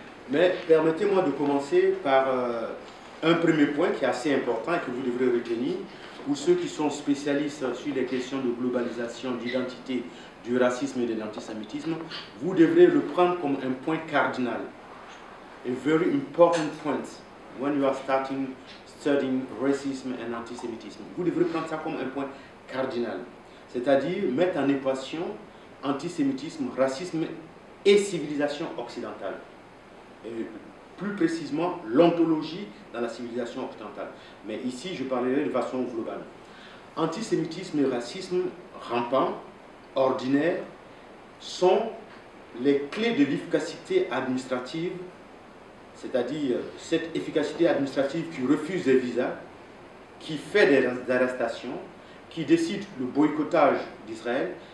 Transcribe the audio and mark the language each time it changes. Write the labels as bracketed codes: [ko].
[fr] Mais permettez-moi de commencer par un premier point qui est assez important et que vous devrez retenir. Pour ceux qui sont spécialistes sur les questions de globalisation, d'identité, du racisme et de l'antisémitisme, vous devrez le prendre comme un point cardinal. [en] A very important point when you are studying racism and antisémitisme. [fr] Vous devrez prendre ça comme un point cardinal. C'est-à-dire mettre en équation antisémitisme, racisme et civilisation occidentale. Et plus précisément, l'ontologie dans la civilisation occidentale. Mais ici, je parlerai de façon globale. Antisémitisme et racisme rampant, ordinaire, sont les clés de l'efficacité administrative, c'est-à-dire cette efficacité administrative qui refuse des visas, qui fait des arrestations, qui décide le boycottage d'Israël.